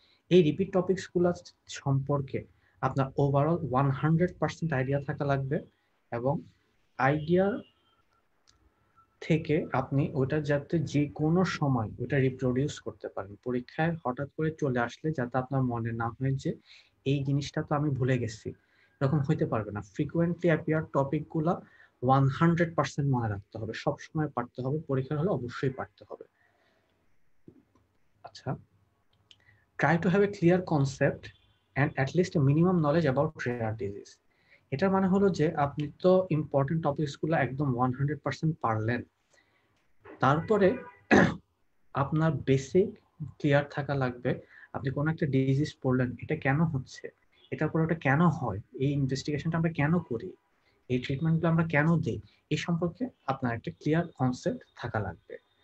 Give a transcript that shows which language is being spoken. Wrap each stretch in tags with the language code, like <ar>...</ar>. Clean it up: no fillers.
<bn>এই রিপিট টপিকসগুলো সম্পর্কে আপনার ওভারঅল 100% আইডিয়া থাকা লাগবে, এবং আইডিয়া থেকে আপনি ওটা যাতে যে কোনো সময় ওটা রিপ্রোডিউস করতে পারেন, পরীক্ষায় হঠাৎ করে চলে আসলে যাতে আপনার মনে না হয় যে এই জিনিসটা তো আমি ভুলে গেছি, এরকম হইতে পারবে না। ফ্রিকুয়েন্টলি অ্যাপিয়ার টপিকগুলো 100% মনে রাখতে হবে, সবসময় পারতে হবে, পরীক্ষার হলে অবশ্যই পারতে হবে।</bn> <en>আচ্ছা, try to have a clear concept and at least a minimum knowledge about rare disease.</en> <bn>এটার মানে হলো যে আপনি তো ইম্পর্টেন্ট টপিকসগুলো একদম 100% পারলেন, তারপরে আপনার বেসিক ক্লিয়ার থাকা লাগবে। আপনি কোনো একটা ডিজিজ পড়লেন, এটা কেন হচ্ছে, এটার পরে ওটা কেন হয়, এই ইনভেস্টিগেশনটা আমরা কেন করি, এই ট্রিটমেন্টগুলো আমরা কেন দিই, এই সম্পর্কে আপনার একটা ক্লিয়ার কনসেপ্ট থাকা লাগবে।</bn>